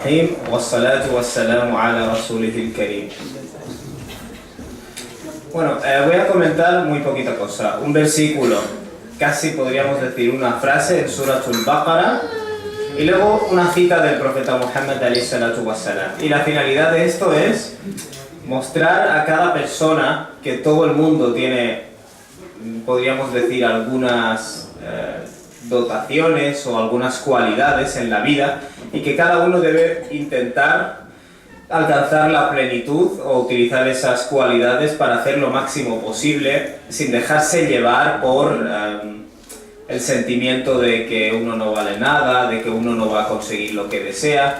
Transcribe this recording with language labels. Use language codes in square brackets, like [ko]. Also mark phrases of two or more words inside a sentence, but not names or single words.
[ar] والصلاة والسلام على رسوله الكريم. [es] Bueno, voy a comentar muy poquita cosa. Un versículo, casi podríamos decir una frase en Suratul Baqara, y luego una cita del profeta Muhammad [ar] عليه الصلاة والسلام. [es] Y la finalidad de esto es mostrar a cada persona que todo el mundo tiene, podríamos decir, algunas dotaciones o algunas cualidades en la vida, y que cada uno debe intentar alcanzar la plenitud o utilizar esas cualidades para hacer lo máximo posible sin dejarse llevar por el sentimiento de que uno no vale nada, de que uno no va a conseguir lo que desea.